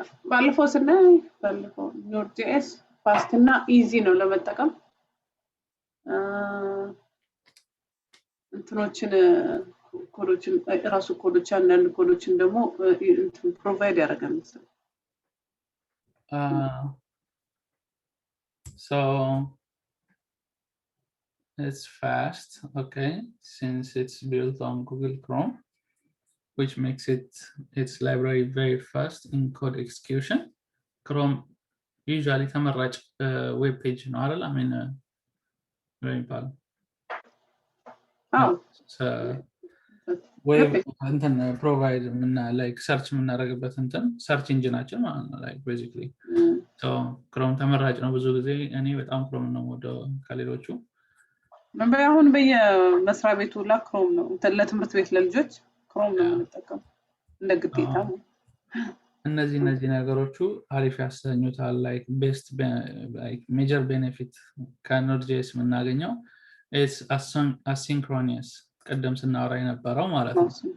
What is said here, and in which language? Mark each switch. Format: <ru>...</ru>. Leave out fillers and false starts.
<am>ባለፈው Node.js ፋስት እና ኢዚ ነው ለመጠቀም እንትኖችን ኮዶችን ራሱ ኮዶች አንዳንድ ኮዶችን ደግሞ ፕሮቫይድ ያደርጋል መሰለኝ።</am> <en>So it's fast, okay, since it's built on Google Chrome, which makes its library very fast in code execution.</en> <am>Chrome usually ተመራጭ web page ነው አይደል?</am> <en>I mean very important. So web እንትን provide like search የምናደርግበት እንትን search ኢንጂናችን ማለት ነው like basically.</en> <am>So Chrome ተመራጭ ነው ብዙ ጊዜ እኔ በጣም Chrome ነው ወደ ከሌሎቹ አሁን በየመስሪያ ቤቱ ላይ Chrome ነው ለትምህርት ቤት ለልጆች Chrome ነው የምንጠቀመው እንደ ግዴታ ነው። እነዚህ ነገሮቹ አሪፍ ያሰኙታል</am> <en>like best like major benefit</en> <am>ከNode.js የምናገኘው is asynchronous ቀደም ስናወራ የነበረው ማለት ነው።</am>